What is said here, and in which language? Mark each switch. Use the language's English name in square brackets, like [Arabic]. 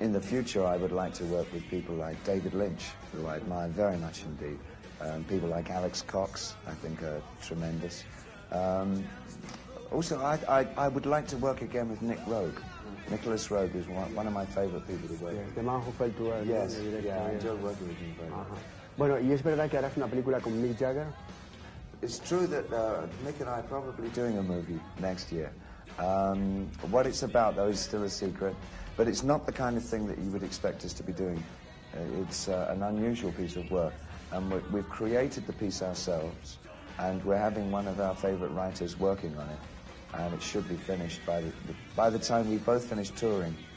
[English] In the future, I would like to work with people like David Lynch, who I admire very much indeed. People like Alex Cox, I think, are tremendous. Also, I would like to work again with Nick Rogue. Nicholas Rogue is one of my favorite people to work with. Yes, The Man Who Fell to Earth. Yes, I enjoy working with him very much. [Spanish] Bueno, ¿y es verdad que harás una película con Mick Jagger? [English] It's true that Mick and I are probably doing a movie next year. What it's about, though, is still a secret, but it's not the kind of thing that you would expect us to be doing. It's an unusual piece of work, and we've created the piece ourselves, and we're having one of our favorite writers working on it, and it should be finished by the time we both finish touring.